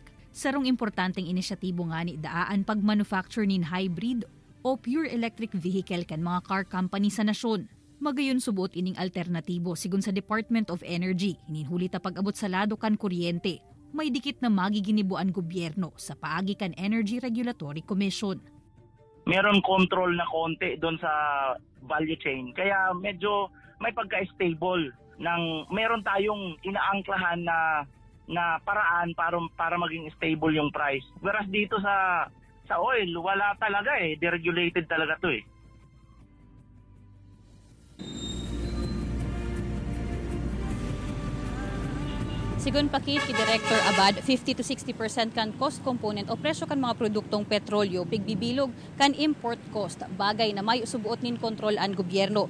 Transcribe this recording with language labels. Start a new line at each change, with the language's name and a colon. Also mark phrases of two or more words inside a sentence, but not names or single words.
Bikol: Sarong importanteng inisyatibo nga ni daan pag-manufacture nin hybrid o pure electric vehicle kan mga car company sa nasyon. Magayon subuot ining alternatibo sigon sa Department of Energy, hininhuli ta pag-abot sa lado kan kuryente. May dikit na magiginibuan gobyerno sa paagi kan Energy Regulatory Commission.
Filipino: Meron control na konti doon sa value chain. Kaya medyo may pagka-stable ng meron tayong inaangklahan na paraan para maging stable yung price. Whereas dito sa oil, wala talaga deregulated talaga to .
Bikol: Sigon pa kay Director Abad, 50 to 60% kan
English: cost component
Bikol: o presyo kan mga produktong petrolyo pigbibilog kan
English: import cost,
Bikol: bagay na may subuot nin kontrol ang gobyerno.